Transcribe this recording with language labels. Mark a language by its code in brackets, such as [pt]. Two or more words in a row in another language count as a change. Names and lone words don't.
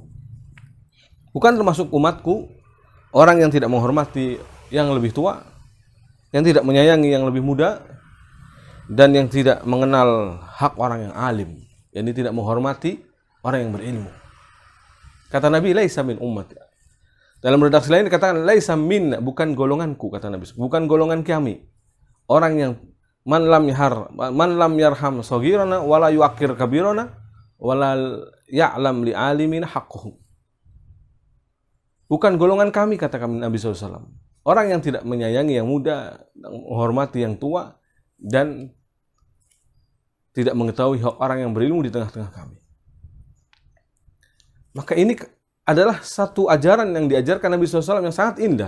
[id] Bukan termasuk umatku orang yang tidak menghormati yang lebih tua, yang tidak menyayangi yang lebih muda, dan yang tidak mengenal hak orang yang alim, yakni tidak menghormati orang yang berilmu. Kata Nabi, [ar] ليس من أمتي. [id] Dalam redaksi lain dikatakan [ar] ليس من, [id] bukan golonganku, kata Nabi, bukan golongan kami. Orang yang [ar] من لم يرحم صغيرنا ولا يوقر كبيرنا ولا يعلم لعالم حقه. [id] Bukan golongan kami, kata kami Nabi SAW. Orang yang tidak menyayangi yang muda, menghormati yang tua, dan tidak mengetahui hak orang yang berilmu di tengah-tengah kami. Maka ini adalah satu ajaran yang diajarkan Nabi SAW yang sangat indah.